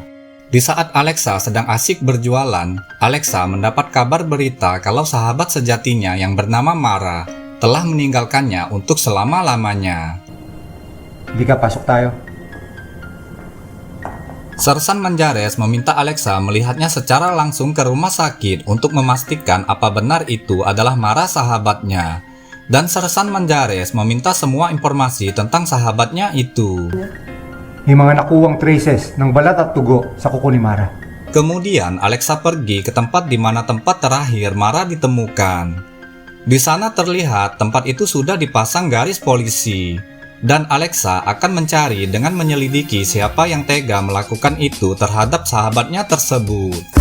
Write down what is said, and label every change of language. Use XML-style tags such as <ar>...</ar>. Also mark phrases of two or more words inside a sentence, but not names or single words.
<id>Di saat Alexa sedang asik berjualan, Alexa mendapat kabar berita kalau sahabat sejatinya yang bernama Mara telah meninggalkannya untuk selama-lamanya. Dika,</id> <tl>pasok tayo.</tl> <id>Sersan Manjares meminta Alexa melihatnya secara langsung ke rumah sakit untuk memastikan apa benar itu adalah Mara sahabatnya. Dan Sersan Manjares meminta semua informasi tentang sahabatnya itu.</id> <tl>May mga nakuwang traces ng balat at tugo sa kuko ni Mara.</tl> <id>Kemudian Alexa pergi ke tempat di mana tempat terakhir Mara ditemukan. Di sana terlihat tempat itu sudah dipasang garis polisi. Dan Alexa akan mencari dengan menyelidiki siapa yang tega melakukan itu terhadap sahabatnya tersebut.</id>